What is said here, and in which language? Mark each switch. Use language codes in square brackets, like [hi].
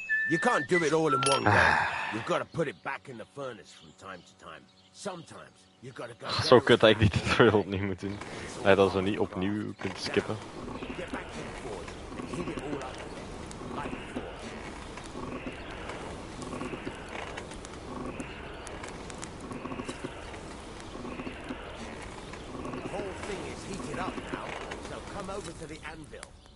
[en] You can't do it all in one go. You've got to put it back in the furnace from time to time. Sometimes you got to go. [nl] Zo kut dat ik die tutorial opnieuw moet doen. Dat je dat zo niet opnieuw kunt skippen. [en] Get back to the forge and heat it all up like before. The whole thing is heated up now, so come over to the anvil.